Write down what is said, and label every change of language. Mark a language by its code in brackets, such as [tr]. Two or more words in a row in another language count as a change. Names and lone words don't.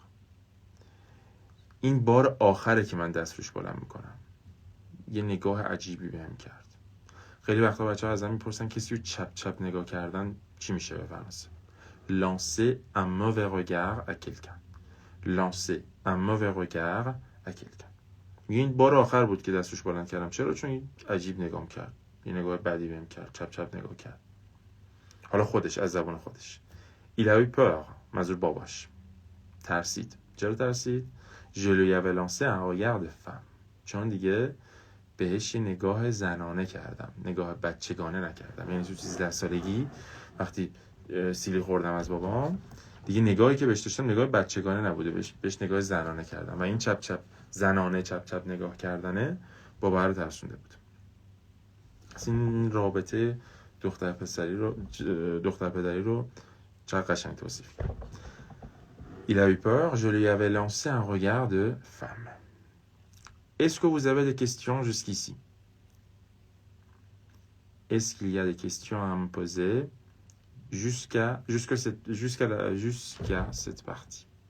[fa] این بار آخره که من دست روش بلند میکنم. یه نگاه عجیبی بهم کرد. خیلی وقتا بچه‌ها ازم میپرسن کسی رو چپ چپ نگاه کردن چی میشه به فرانسه؟ [fr] lancer un mauvais regard à quelqu'un. lancer un mauvais regard à quelqu'un. [fa] این بار آخر بود که دستش بلند کردم. چرا؟ چون عجیب نگام کرد. یه نگاه بدی بهم کرد. چپ چپ نگاه کرد. حالا خودش از زبان خودش. [fr] il a eu peur. [fa] منظور باباش. ترسید. چرا ترسید؟ [fr] je lui avais lancé un regard de femme. [fa] چون دیگه بهش یه نگاه زنانه کردم. نگاه بچگانه نکردم. یعنی تو 13 سالگی وقتی سیلی خوردم از بابام، دیگه نگاهی که بهش داشتم نگاه بچگانه نبوده، بهش نگاه زنانه کردم و این چپ چپ زنانه چپ چپ نگاه کردنه بابا رو ترسونده بود. از این رابطه دختر پدری رو چقدر قشنگ توصیف کرد. [fr] Il a eu peur, je lui avais lancé un regard de femme. Est-ce que vous avez des questions jusqu'ici? Est-ce qu'il y a des questions à me poser jusqu'à cette partie?